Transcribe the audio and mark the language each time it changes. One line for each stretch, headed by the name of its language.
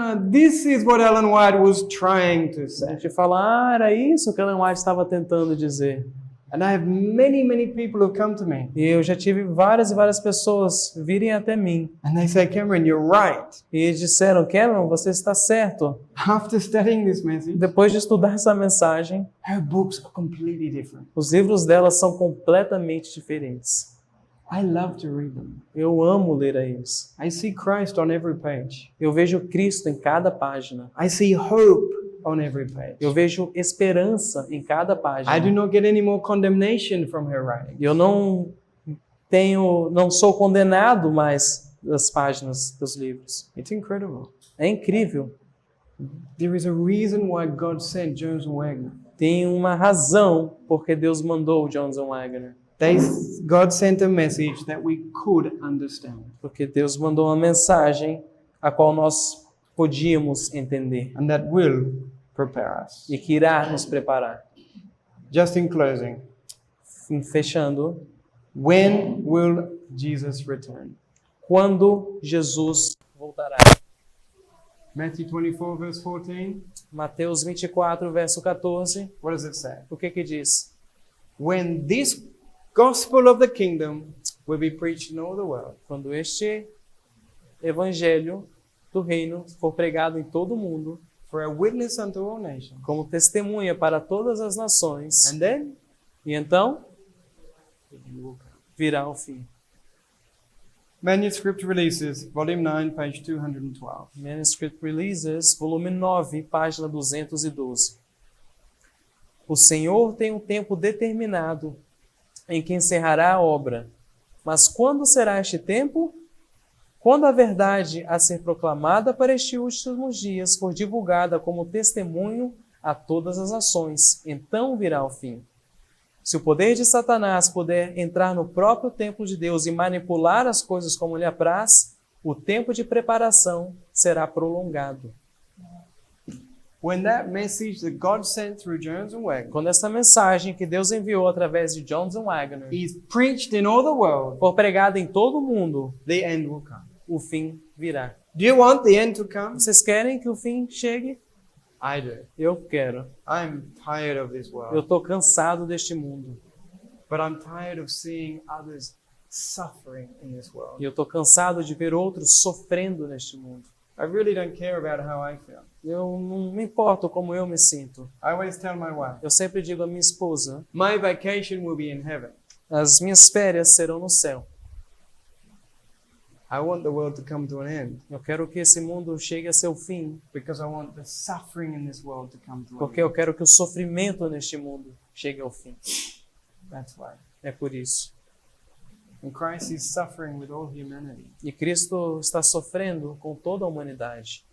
English: this is what Ellen White was trying to a say.
Portuguese: gente fala, era isso que Ellen White estava tentando dizer.
English: And I have many people who come to me.
Portuguese: E eu já tive várias e várias pessoas virem até mim.
English: And they say, Cameron, you're right.
Portuguese: E eles disseram, Cameron, você está certo.
English: After studying this message,
Portuguese: Depois de estudar essa mensagem,
English: her books are completely different.
Portuguese: os livros dela são completamente diferentes.
English: I love to read them.
Portuguese: Eu amo ler a eles.
English: I see Christ on every page.
Portuguese: Eu vejo Cristo em cada página.
English: I see hope on every page.
Portuguese: Eu vejo esperança em cada página.
English: I do not get any more condemnation from her writing.
Portuguese: Eu não sou condenado mais das páginas dos livros.
English: It's incredible.
Portuguese: É incrível.
English: There is a reason why God sent Jones and Wagner.
Portuguese: Tem uma razão porque Deus mandou Jones and Wagner.
English: God sent a message that we could understand.
Portuguese: Porque Deus mandou uma mensagem a qual nós podíamos entender
English: And that will prepare us.
Portuguese: e que irá nos preparar.
English: Just in closing,
Portuguese: Fechando,
English: when will Jesus return?
Portuguese: quando Jesus voltará?
English: Matthew 24, verse 14.
Portuguese: Mateus 24, verso 14.
English: What does it say?
Portuguese: O que que diz?
English: When this gospel of the kingdom will be preached in all the world,
Portuguese: Quando este evangelho do reino for pregado em todo o mundo,
English: for a witness unto all nations.
Portuguese: como testemunha para todas as nações,
English: And then
Portuguese: e então virá o fim.
English: Manuscript Releases, Volume 9, page 212.
Portuguese: Manuscript Releases, volume 9, página 212. O Senhor tem um tempo determinado em que encerrará a obra. Mas quando será este tempo? Quando a verdade a ser proclamada para estes últimos dias for divulgada como testemunho a todas as nações, então virá o fim. Se o poder de Satanás puder entrar no próprio templo de Deus e manipular as coisas como lhe apraz, o tempo de preparação será prolongado.
English: When that message that God sent through Jones and Wagner
Portuguese: Quando essa mensagem que Deus enviou através de Jones and Wagner
English: is preached in all the world,
Portuguese: for pregada em todo o mundo,
English: the end will come.
Portuguese: o fim virá.
English: Do you want the end to come?
Portuguese: Vocês querem que o fim chegue?
English: I do.
Portuguese: Eu quero.
English: I'm tired of this
Portuguese: Eu
English: world.
Portuguese: estou cansado deste mundo.
English: But I'm tired of seeing others suffering in this world.
Portuguese: E eu estou cansado de ver outros sofrendo neste mundo.
English: I really don't care about how I feel.
Portuguese: Eu não me importo como eu me sinto.
English: I always tell my wife,
Portuguese: Eu sempre digo à minha esposa,
English: my vacation will be in heaven.
Portuguese: as minhas férias serão no céu.
English: I want the world to come to an end
Portuguese: Eu quero que esse mundo chegue a seu fim,
English: because I want the suffering in this world to come to an
Portuguese: porque
English: end.
Portuguese: eu quero que o sofrimento neste mundo chegue ao fim.
English: That's why.
Portuguese: É por isso.
English: And Christ is suffering with all humanity.
Portuguese: E Cristo está sofrendo com toda a humanidade.